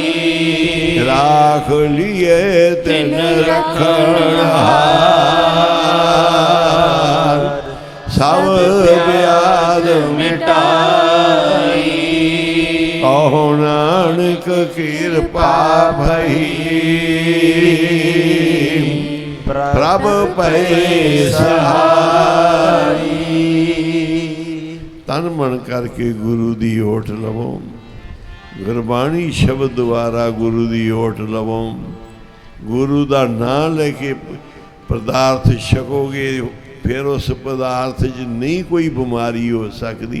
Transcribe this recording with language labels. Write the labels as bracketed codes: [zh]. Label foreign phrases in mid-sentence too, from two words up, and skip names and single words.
[pa] ਰਾਖ ਲੀਏ ਤਿਨ ਰਖਣਹਾਰ ਸਭ ਵਿਆਧ मिटाई। ਕਹੋ ਨਾਨਕ ਕ੍ਰਿਪਾ ਭਈ ਪ੍ਰਭ ਪੈ ਸਹਾਈ। ਤਨ ਮਨ ਕਰਕੇ ਗੁਰੂ ਦੀ ਓਟ ਲਵੋ, ਗੁਰਬਾਣੀ ਸ਼ਬਦ ਦੁਆਰਾ ਗੁਰੂ ਦੀ ਓਟ ਲਵੋ। ਗੁਰੂ ਦਾ ਨਾਮ ਲੈਕੇ ਪਦਾਰਥ ਛਕੋਗੇ, ਫਿਰ ਉਸ ਪਦਾਰਥ ਚ ਨਹੀਂ ਕੋਈ ਬੀਮਾਰੀ ਹੋ ਸਕਦੀ।